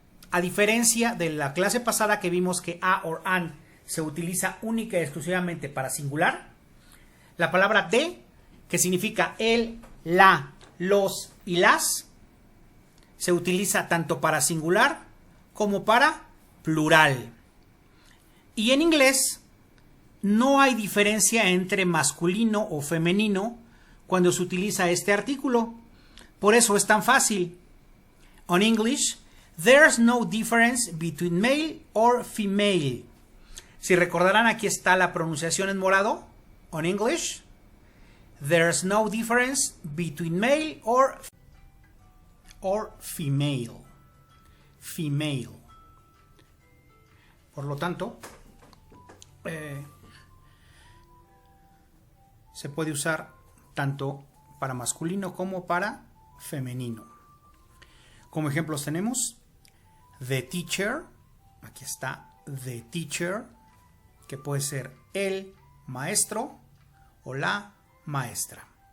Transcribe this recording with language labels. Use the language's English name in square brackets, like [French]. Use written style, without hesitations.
[Spanish] A diferencia de la clase pasada que vimos que a o an se utiliza única y exclusivamente para singular, la palabra de, que significa el, la, los y las, se utiliza tanto para singular como para plural. Y en inglés no hay diferencia entre masculino o femenino cuando se utiliza este artículo. Por eso es tan fácil. [English] On English, there's no difference between male or female. [Spanish] Si recordarán, aquí está la pronunciación en morado. [English] On English, there's no difference between male or female. Female. [Spanish] Por lo tanto, se puede usar tanto para masculino como para femenino. Como ejemplos tenemos the teacher, aquí está the teacher, que puede ser el maestro o la maestra.